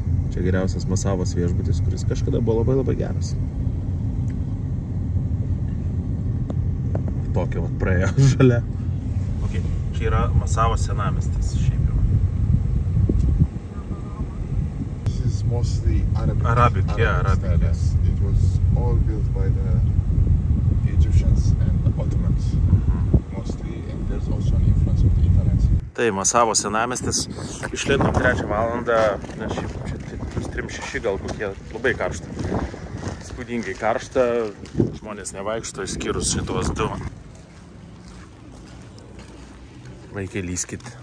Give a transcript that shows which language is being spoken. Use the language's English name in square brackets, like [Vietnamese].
[Lithuanian] Čia geriausias Masavos viešbutis, kuris kažkada buvo labai geras. Tokia vat praėjo žalia. Okay. Čia yra Masavos senamiestis šiaip jau. [English] This is mostly Arabic. Arabic. Yes. It was all built by the Egyptians and the Ottomans. Mostly, and there's also an influence of the Italians. [Lithuanian] Tai Masavos senamiestis. Išlėdom 3 valandą, nes šiaip čia 3-6 gal kokie, labai karšta. Spūdingai karšta, žmonės nevaikšto, išskyrus šitos 2. Vaikai lyskit.